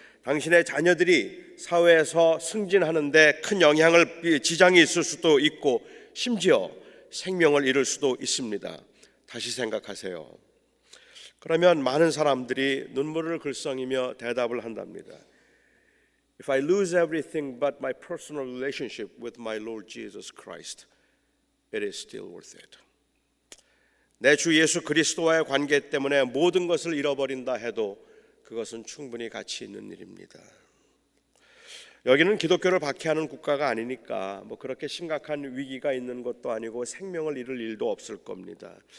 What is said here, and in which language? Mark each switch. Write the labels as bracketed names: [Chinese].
[Korean] 당신의 자녀들이 사회에서 승진하는데 큰 지장이 있을 수도 있고 심지어 생명을 잃을 수도 있습니다. 다시 생각하세요. 그러면 많은 사람들이 눈물을 글썽이며 대답을 한답니다. [English] If I lose everything but my personal relationship with my Lord Jesus Christ, it is still worth it. [Korean] 내 주 예수 그리스도와의 관계 때문에 모든 것을 잃어버린다 해도 그것은 충분히 가치 있는 일입니다. 여기는 기독교를 박해하는 국가가 아니니까 그렇게 심각한 위기가 있는 것도 아니고 생명을 잃을 일도 없을 겁니다.